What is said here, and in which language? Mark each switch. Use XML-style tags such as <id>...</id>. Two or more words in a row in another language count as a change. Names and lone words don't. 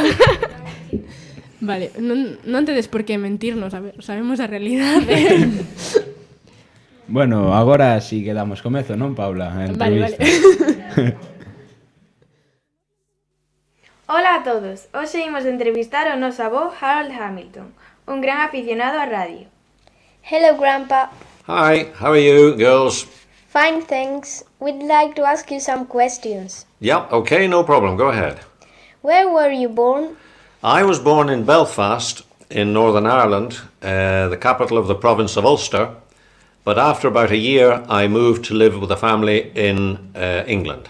<gl>Vale, non tedes por que mentirnos, sabemos a realidade. Bueno, agora sí que damos comezo, non, Paula? A entrevista. Vale. Hola a todos, hoxe imos entrevistar ao noso avó Harold Hamilton, un gran aficionado á radio.</gl> <en>Hello, Grandpa. Hi, how are you, girls? Fine, thanks. We'd like to ask you some questions. Yeah, okay, no problem, go ahead. Where were you born? I was born in Belfast, in Northern Ireland, the capital of the province of Ulster, but after about a year I moved to live with a family in England.</en>